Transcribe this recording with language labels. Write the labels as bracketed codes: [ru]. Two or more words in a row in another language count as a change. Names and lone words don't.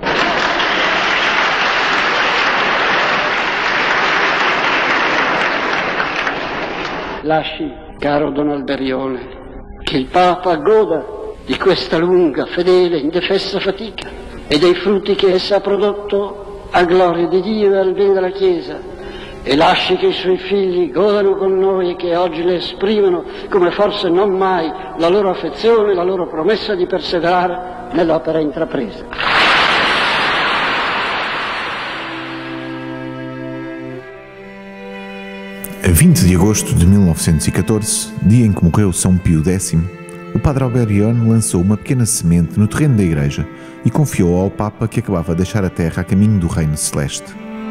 [it] Lasci, caro Don Alberione, che il Papa goda di questa lunga, fedele, indefessa fatica e dei frutti che essa ha prodotto a gloria di Dio e al bene della Chiesa. E lasci che i suoi figli godano con noi e che oggi le esprimono come forse non mai la loro affezione e la loro promessa di perseverare nell'opera intrapresa. [pt] A 20 de agosto de 1914, dia em que morreu São Pio X, o padre Alberione lançou uma pequena semente no terreno da igreja e confiou ao Papa que acabava de deixar a terra a caminho do Reino Celeste.